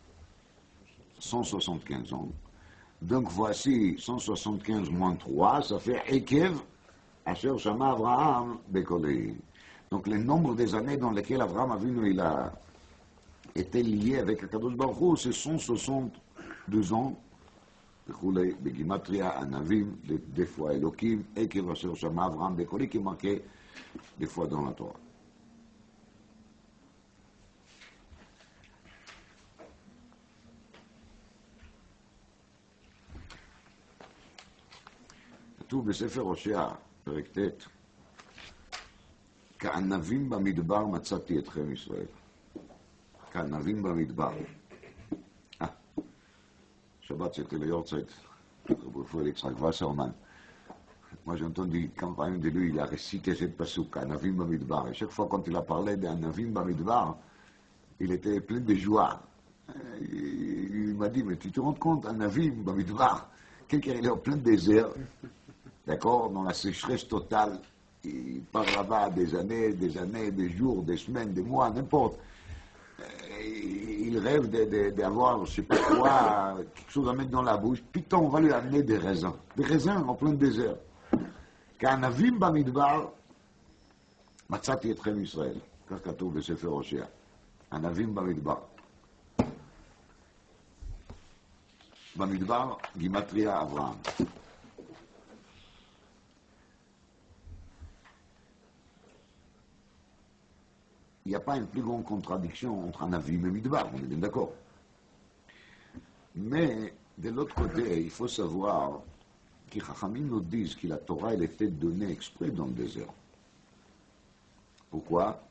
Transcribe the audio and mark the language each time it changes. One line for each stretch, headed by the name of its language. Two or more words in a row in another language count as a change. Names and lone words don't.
French: 175 ans. Donc voici 175 moins 3, ça fait
Hebrew: עקב אשר שמע אברהם בקולי.
French: Donc le nombre des années dans lesquelles Avraham Avinu, il a été lié avec
Hebrew: קדוש ברוך הוא,
French: c'est 162 ans.
Hebrew: בגימטריה ענבים,
French: des fois
Hebrew: Elohim, עקב אשר שמע אברהם בקולי,
French: qui est marqué des fois dans la Torah.
Hebrew: כתוב בספר הושע, פרק ט', כענבים במדבר מצאתי אתכם ישראל. כענבים במדבר.
French: Shabbat, c'était le Yortzeit, Yitzhak Wasserman. Moi, j'ai entendu quand même de lui, il a récité cette pasouk,
Hebrew: ענבים במדבר.
French: Et chaque fois, quand il a parlé d'
Hebrew: ענבים במדבר,
French: il était plein de joie. Il m'a dit, mais tu te rends compte,
Hebrew: ענבים במדבר,
French: quelqu'un il est en plein désert, d'accord, dans la sécheresse totale, il part là-bas des années, des jours, des semaines, des mois, n'importe. Il rêve d'avoir, je ne sais pas quoi, quelque chose à mettre dans la bouche. Putain, on va lui amener des raisins. Des raisins en plein désert.
Hebrew: כענבים במדבר, מצאתי אתכם ישראל. כך כתוב בספר הושע. ענבים במדבר. במדבר, גימטריה אברהם.
French: Il n'y a pas une plus grande contradiction entre Anavim et Midbar, on est bien d'accord. Mais, de l'autre côté, il faut savoir que Chachamim nous disent que la Torah, elle était donnée exprès dans le désert.